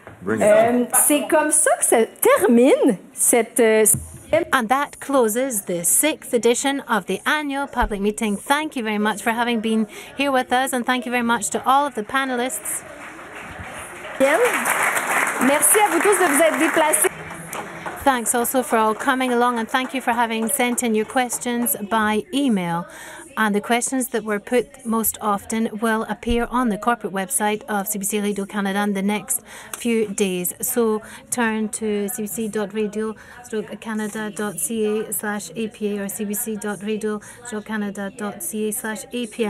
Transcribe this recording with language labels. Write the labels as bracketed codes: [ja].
[fr] C'est comme ça que ça termine cette... [en] And that closes the 6th edition of the annual public meeting. Thank you very much for having been here with us, and thank you very much to all of the panelists. [fr] Merci à vous tous de vous être déplacés. [en] Thanks also for all coming along, and thank you for having sent in your questions by email. And the questions that were put most often will appear on the corporate website of CBC Radio-Canada in the next few days. So turn to cbc.radio-canada.ca/APA or cbc.radio-canada.ca/APA.